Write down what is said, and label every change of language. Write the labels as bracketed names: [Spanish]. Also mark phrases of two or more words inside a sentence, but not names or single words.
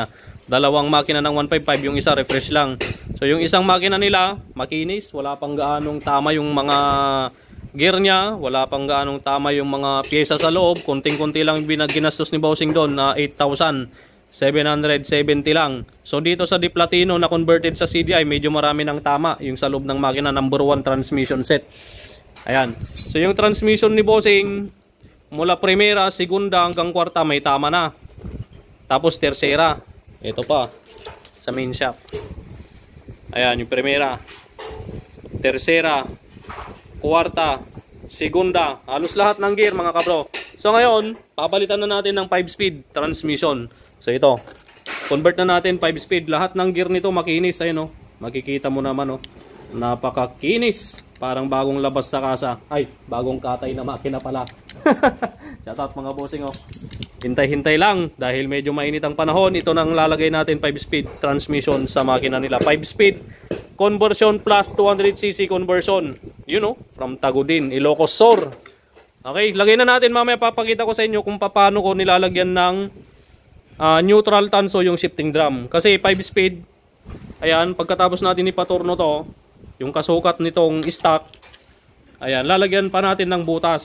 [Filipino] Dalawang makina ng 155, yung isa refresh lang. So yung isang makina nila, makinis, wala pang gaanong tama yung mga gear niya, wala pang gaanong tama yung mga pyesa sa loob. Kunting-kunti lang ginastos ni Bossing doon na 8,770 lang. So dito sa Di Platino na converted sa CDI, medyo marami ng tama yung sa loob ng makina, [English] number 1 transmission set. [Filipino] Ayan. So yung transmission ni Bossing, mula primera, segunda hanggang kwarta may tama na. Tapos tersera, ito pa sa main shaft. Ayan yung primera, tersera, kwarta, segunda, halos lahat ng gear mga kabro. So ngayon, papalitan na natin ng [English] 5-speed transmission. [Filipino] So ito, convert na natin 5-speed. Lahat ng gear nito makinis. Ayun oh, makikita mo naman oh, napakakinis. Parang bagong labas sa kasa. Ay, bagong katay na makina pala. Shoutout mga bossing oh. Hintay-hintay lang dahil medyo mainit ang panahon. Ito nang lalagay natin [English] 5-speed transmission [Filipino] sa makina nila. [English] 5-speed conversion plus 200cc conversion. You know, from Tagudin, Ilocos Sur. [Filipino] Okay, lagay na natin mamaya. Papakita ko sa inyo kung paano ko nilalagyan ng neutral tanso yung [English] shifting drum. [Filipino] Kasi 5-speed, ayan, pagkatapos natin ipaturno to, yung kasukat nitong stock, ayan, lalagyan pa natin ng butas.